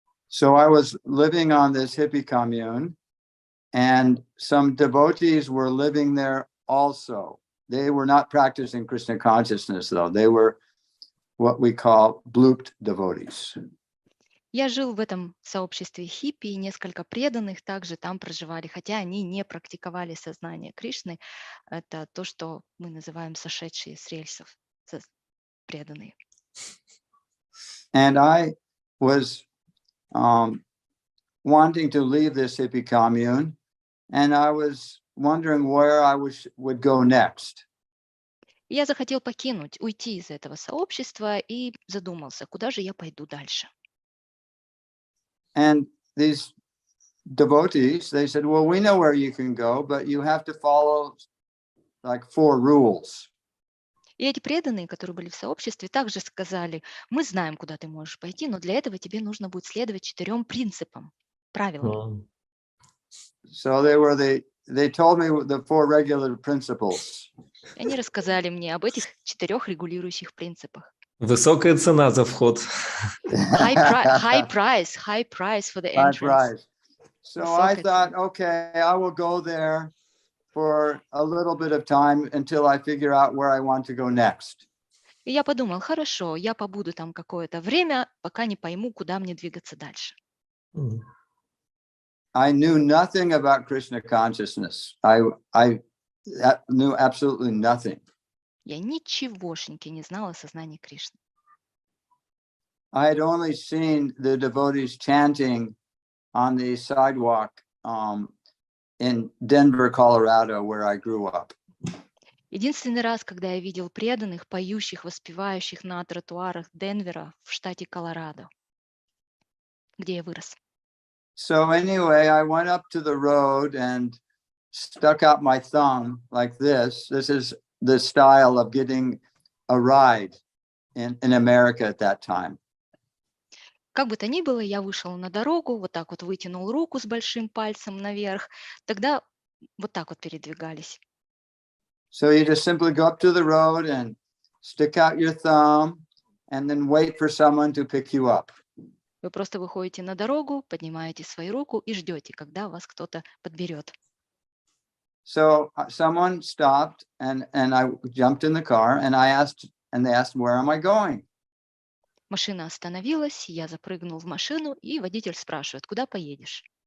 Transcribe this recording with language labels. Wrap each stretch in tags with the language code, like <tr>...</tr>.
<en>So I was living on this hippie commune, and some devotees were living there also. They were not practicing Krishna consciousness, though. They were what we call blooped devotees.</en> <ru>Я жил в этом сообществе хиппи, и несколько преданных также там проживали, хотя они не практиковали сознание Кришны. Это то, что мы называем сошедшие с рельсов, преданные.</ru> <en>And I was wanting to leave this hippie commune, and I was wondering where I would go next.</en> <ru>Я захотел уйти из этого сообщества и задумался, куда же я пойду дальше.</ru> <en>And these devotees, they said, well, we know where you can go, but you have to follow like 4 rules.</en> <ru>И эти преданные, которые были в сообществе, также сказали, мы знаем, куда ты можешь пойти, но для этого тебе нужно будет следовать 4 принципам, правилам.</ru> <en>So they told me the 4 regular principles.</en> <ru>И они рассказали мне об этих 4 регулирующих принципах. Высокая цена за вход.</ru> <en>High price for the High entrance. price. So I thought,</en> <ru>цена.</ru> <en>okay, I will go there for a little bit of time until I figure out where I want to go next.</en> <ru>И я подумал, хорошо, я побуду там какое-то время, пока не пойму, куда мне двигаться дальше.</ru> <en>I knew nothing about Krishna consciousness. I knew absolutely nothing.</en> <ru>Я ничегошеньки не знала о сознании Кришны.</ru> <en>I had only seen the devotees chanting on the sidewalk in Denver, Colorado, where I grew up.</en> <ru>Единственный раз, когда я видел преданных, поющих, воспевающих на тротуарах Денвера в штате Колорадо, где я вырос.</ru> <en>So anyway, I went up to the road and stuck out my thumb like this. This is the style of getting a ride in America at that time.</en> <ru>Как бы то ни было, я вышел на дорогу, вот так вот вытянул руку с большим пальцем наверх. Тогда вот так вот передвигались.</ru> <en>So you just simply go up to the road and stick out your thumb and then wait for someone to pick you up.</en> <ru>Вы просто выходите на дорогу, поднимаете свою руку и ждете, когда вас кто-то подберет.</ru> <en>So someone stopped and I jumped in the car and they asked, where am I going?</en> <ru>Машина остановилась, я запрыгнул в машину, и водитель спрашивает, куда поедешь?</ru>